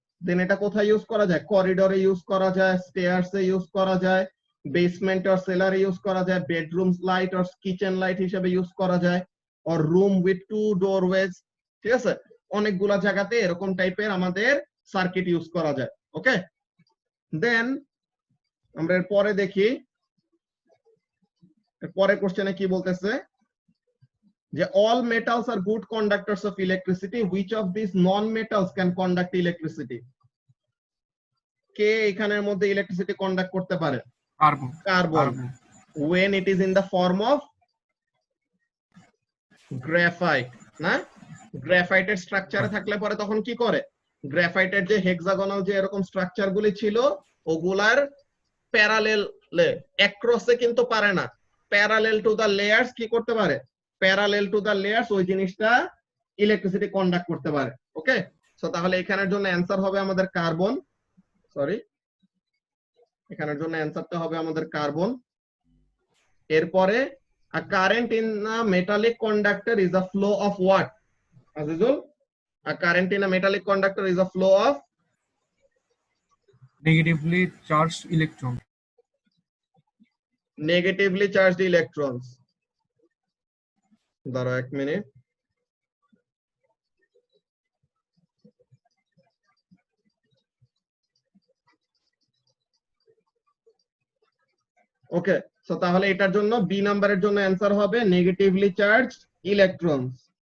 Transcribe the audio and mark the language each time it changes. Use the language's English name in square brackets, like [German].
[Bangla] দেন এটা কোথায় ইউজ করা যায়, করিডোরে ইউজ করা যায়, স্টেয়ারসে ইউজ করা যায়, বেসমেন্ট আর সেলারে ইউজ করা যায়, বেডরুম লাইট আর কিচেন লাইট হিসেবে ইউজ করা যায়, আর রুম উইথ টু ডোরওয়েজ। ঠিক আছে, অনেকগুলা জায়গাতে এরকম টাইপের আমাদের সার্কিট ইউজ করা যায়। ওকে, দেন আমরা এর পরে দেখি, পরে কোশ্চেনে কি বলতেছে যে [English] all metals are good conductors of electricity, which of these non metals can conduct electricity? [Bangla] কে এখানের মধ্যে ইলেকট্রিসিটি কন্ডাক্ট করতে পারে, carbon. [English] Carbon, when it is in the form of graphite. [Bangla] না, গ্রাফাইটের স্ট্রাকচারে থাকলে পরে তখন কি করে, গ্রাফাইটের যে হেক্সাগোনাল যে এরকম স্ট্রাকচার গুলি ছিল ওগুলার প্যারালেল অ্যাক্রসে কিন্তু পারে না, প্যারালেল টু দা লেয়ার্স কি করতে পারে, প্যারালেল টু দা লেয়ার্স ওই জিনিসটা ইলেকট্রিসিটি কন্ডাক্ট করতে পারে। ওকে, সো তাহলে এখানের জন্য অ্যান্সার হবে আমাদের কার্বন, সরি এখানের জন্য অ্যান্সারটা হবে আমাদের কার্বন। [English] এরপরে a current in a metallic conductor is a flow of what, Azizul? A current in a metallic conductor is a flow of negatively charge electron. negatively charged electrons. [Bangla] দাঁড়াও এক minute, ওকে, so তাহলে এটার জন্য B নাম্বারের জন্য answer হবে [English] Negatively charged electrons.